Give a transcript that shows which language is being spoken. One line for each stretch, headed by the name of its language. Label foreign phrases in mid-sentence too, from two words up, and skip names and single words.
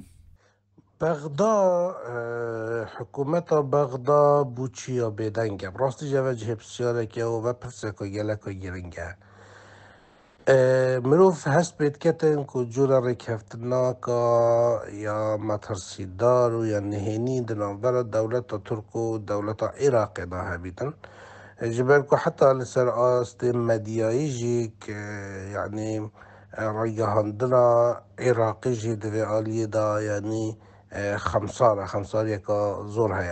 Kurdish: بغدا حکومت بغدا بوچیا بێدەنگە ڕاستی جەوە جهێ پرسیارێکە و پرسێکۆ گەلەکۆ گرنگە. مرۆڤ هەست پێ دکەتن ku جۆرە ڕێککەوتناکە یا مەترسیدار و یا نهێنی di navbera dewleta Tirk û dewleta Iraqê de hebîtin. Ji ber ku heta li ser astê medyayî jî yanî ڕێگەهاندنا عێراقی jî di vê aliyê de yanî xemsariyeka zor heye.